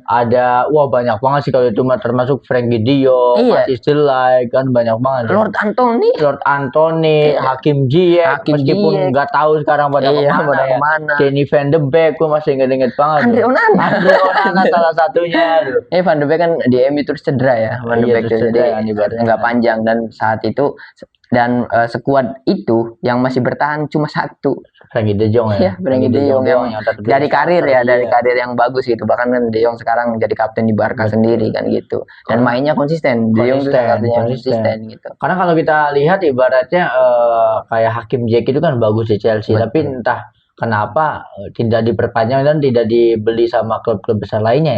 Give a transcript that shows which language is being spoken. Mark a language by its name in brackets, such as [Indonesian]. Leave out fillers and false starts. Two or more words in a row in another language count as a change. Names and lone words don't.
[Indonesian] Ada banyak banget sih kalau itu termasuk Frenkie de Jong, Matthijs de Ligt kan banyak banget. Lord Anthony, Hakim Ziyech, meskipun nggak tahu sekarang pada kemana. Kenny Van de Beek gue masih inget banget. Andre Onana salah satunya. Van de Beek kan di MU terus cedera ya, Van de Beek jadi nggak panjang, dan saat itu sekuad itu yang masih bertahan cuma satu, Frenkie de Jong ya. Frenkie de Jong yang dari karir yang bagus gitu, bahkan kan de Jong sekarang jadi kapten di Barca sendiri kan gitu, dan mainnya konsisten. De Jong itu satunya konsisten gitu. Karena kalau kita lihat ibaratnya kayak Hakim Ziyech itu kan bagus di Chelsea, tapi entah kenapa tidak diperpanjang dan tidak dibeli sama klub-klub besar lainnya ya.